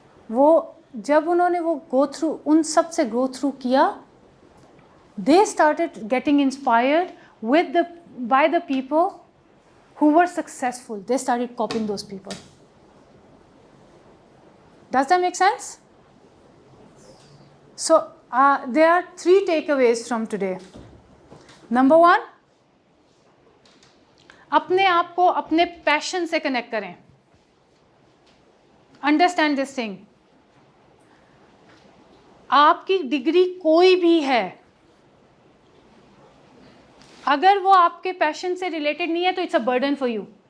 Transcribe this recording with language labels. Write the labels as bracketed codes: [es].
[hi] वो जब उन्होंने वो [en] go through [hi] उन सब से [en] go through [hi] किया, [en] They started getting inspired with the by the people who were successful. They started copying those people. Does that make sense? So there are 3 takeaways from today. [hi] Number 1, अपने आप को अपने passion से connect करें. [en] Understand this thing. [hi] आपकी degree कोई भी है, अगर वो आपके पैशन से रिलेटेड नहीं है तो [en] It's a burden for you.